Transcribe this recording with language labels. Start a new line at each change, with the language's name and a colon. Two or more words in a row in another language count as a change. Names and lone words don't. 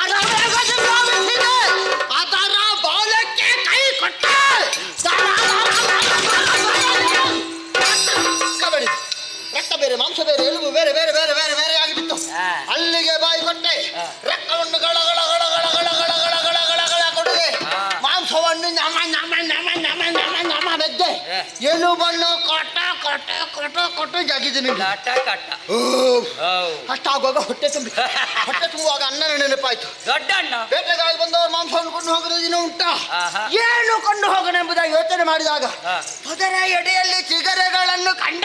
Kannada: ಅದರ ಬಾಲಕ್ಕೆ ಕೈ ಕೊಟ್ಟ ಕಬಡ್ಡಿ. ರಕ್ತ ಬೇರೆ, ಮಾಂಸ ಬೇರೆ, ಎಲುಬು ಬೇರೆ ಬೇರೆ ಬೇರೆ ಬೇರೆ ಬೇರೆ ಆಗಿಬಿಟ್ಟು ಅಲ್ಲಿಗೆ ಬಾಯಿ ಕೊಟ್ಟೆ. ರಕ್ತವನ್ನು ಗಳ ಗಳ ಗಳ ಗಳ ಗಳ ಗಳ ಗಳ ಗಳ ಗಳ ಗಳ ಕೊಡದೆ, ಮಾಂಸವನ್ನು ನಮ ನಮ ನಮ ನಮ ನಮ ನಮ ಬೆದ್ದೆ, ಎಲುಬನ್ನು ಕೊಟ್ಟ ಕೊಟ್ಟ ಕೊಟ್ಟ ಕೊಟ್ಟು ಜಗಿದ್ದೀನಿ. ಕಟ್ಟ ಕಟ್ಟ ಅಷ್ಟಾಗುವಾಗ ಹೊಟ್ಟೆ ತುಂಬುವಾಗ ಅಣ್ಣನ ನೆನಪಾಯ್ತು. ದೊಡ್ಡ ಅಣ್ಣ ಬೇಟೆಗಾಗಿ ಬಂದವರು ಮಾಂಸವನ್ನು ಕೊಂಡು ಹೋಗದ ದಿನ ಉಂಟಾ? ಏನು ಕೊಂಡು ಹೋಗೋಣ ಎಂಬುದಾಗಿ ಯೋಚನೆ ಮಾಡಿದಾಗ ಅದರ ಎಡೆಯಲ್ಲಿ ಚಿಗರೆಗಳನ್ನು ಕಂಡ.